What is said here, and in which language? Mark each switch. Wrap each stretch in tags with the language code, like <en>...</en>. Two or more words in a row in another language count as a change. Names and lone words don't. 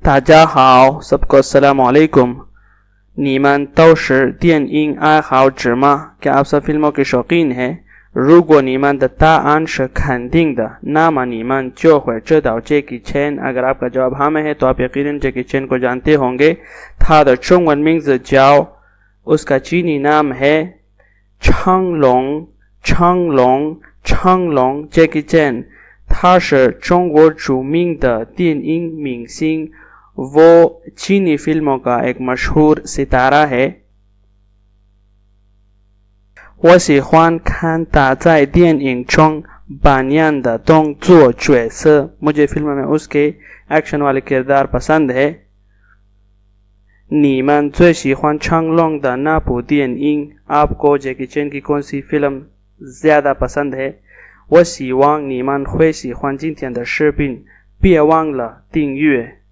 <zh>大家好</zh> <hi>सबको</hi> <ar>السلام عليكم.</ar> <zh>你们都是电影爱好者吗？</zh> <hi>क्या आप सब फिल्मों के शौकीन हैं?</hi> <zh>如果你们的答案是肯定的，那么你们就会知道 Jackie Chan।</zh> <hi>अगर आपका जवाब हाँ में है तो आप यकीनन Jackie Chan को जानते होंगे।</hi> <zh>他的中文名字叫</zh> <hi>उसका चीनी नाम है</hi> <zh>成龙 Jackie Chan। 他是中国著名的电影明星，</zh> <hi>वो चीनी फिल्मों का एक मशहूर सितारा है।</hi> <zh>我喜欢看他在电影中扮演的动作角色，</zh> <hi>मुझे फिल्म में उसके एक्शन वाले किरदार पसंद है।</hi> <zh>你们最喜欢成龙的那部电影</zh> <hi>आपको जैकी चैन की कौन सी फिल्म ज्यादा पसंद है?</hi> <zh>我希望你们会喜欢今天的视频，别忘了订阅。</zh>